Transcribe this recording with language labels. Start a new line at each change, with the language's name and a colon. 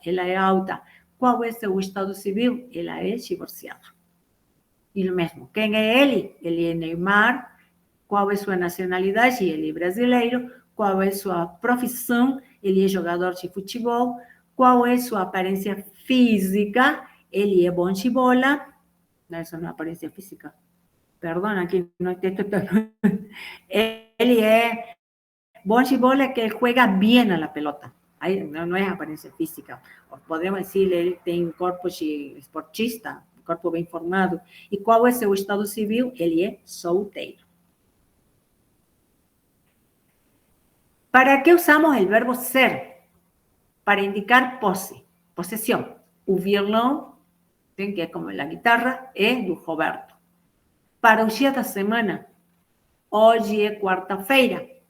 Portuguese: Ela é alta. Qual é seu estado civil? Ela é divorciada. E o mesmo, quem é ele? Ele é Neymar. Qual é sua nacionalidade? Ele é brasileiro. Qual é sua profissão? Ele é jogador de futebol. Qual é sua aparência física? Ele é bom de bola.
Spanish: No, eso no es apariencia física. Perdón, aquí no es esto. Él es
Portuguese: bom de bola,
Spanish: que él juega bien a la pelota. Ahí no es apariencia física. Podemos decir, él tiene un cuerpo esportista, un cuerpo bien formado. ¿Y cuál es su estado civil? Él es solteiro. ¿Para qué usamos el verbo ser? Para indicar posesión.
Portuguese: O violão, que é como
Spanish: la guitarra,
Portuguese: é do Roberto. Para o dia da semana, hoje é quarta-feira.